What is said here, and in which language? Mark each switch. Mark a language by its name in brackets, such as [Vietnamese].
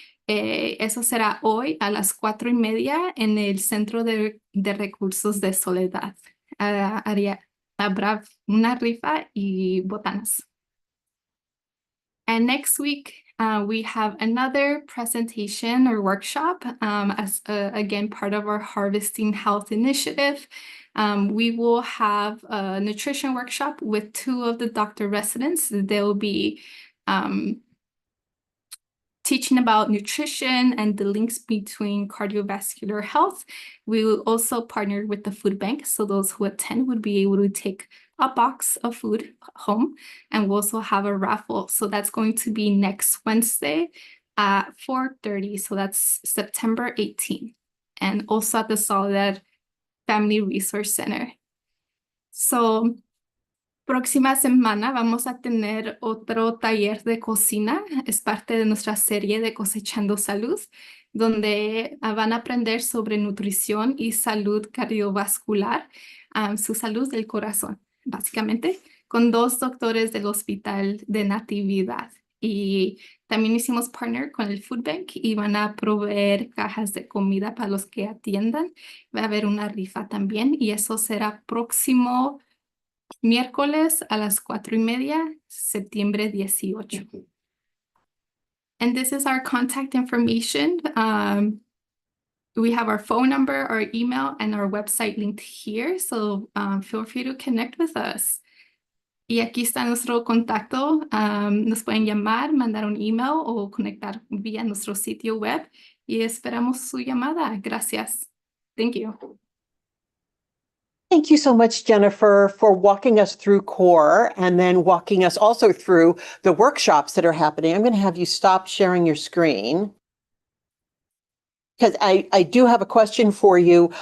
[Spanish] Eso será hoy a las 4:30 en el Centro de Recursos de Soledad. Habrá una rifa y botanas. [English] And next week, we have another presentation or workshop as again part of our Harvesting Health initiative. We will have a nutrition workshop with 2 of the doctor residents. They'll be teaching about nutrition and the links between cardiovascular health. We will also partner with the food bank, so those who attend would be able to take a box of food home, and we'll also have a raffle. So that's going to be next Wednesday at 4:30. So that's September 18th, and also at the Soledad Family Resource Center. [Spanish] So próxima semana vamos a tener otro taller de cocina. Es parte de nuestra serie de Cosechando Salud, donde van a aprender sobre nutrición y salud cardiovascular, su salud del corazón, básicamente, con 2 doctores del Hospital de Natividad. Y también hicimos partner con el Food Bank y van a proveer cajas de comida para los que atiendan. Va a haber una rifa también, y eso será próximo miércoles a las 4:30, septiembre 18. [English] And this is our contact information. We have our phone number, our email, and our website linked here. So feel free to connect with us. [Spanish] Y aquí está nuestro contacto. Nos pueden llamar, mandar un email o conectar vía nuestro sitio web. Y esperamos su llamada. Gracias. [English] Thank you. Thank you so much, Jennifer, for walking us through CORE and then walking us also through the workshops that are happening. I'm going to have you stop sharing your screen because I do have a question for you.